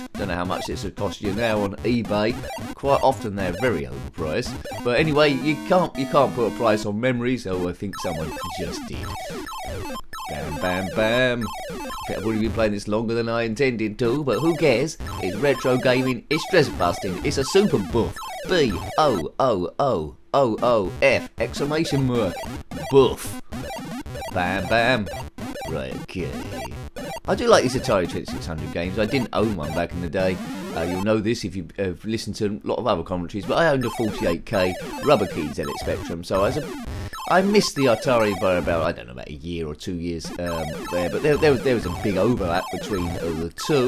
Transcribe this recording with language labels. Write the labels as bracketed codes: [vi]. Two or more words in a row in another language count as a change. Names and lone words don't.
[en] Don't know how much this would cost you now on eBay. Quite often they're very overpriced. But anyway, you can't put a price on memories, so I think someone just did. Bam, bam, bam. I've already been playing this longer than I intended to, but who cares? It's retro gaming, it's stress busting, it's a super buff. B-O-O-O-O-O-F! Exclamation mark. Buff. Bam, bam. Right, okay. I do like these Atari 2600 games. I didn't own one back in the day. You'll know this if you've listened to a lot of other commentaries, but I owned a 48K Rubber Key ZX Spectrum, so I missed the Atari by about, I don't know, about a year or 2 years there, but there was a big overlap between the two.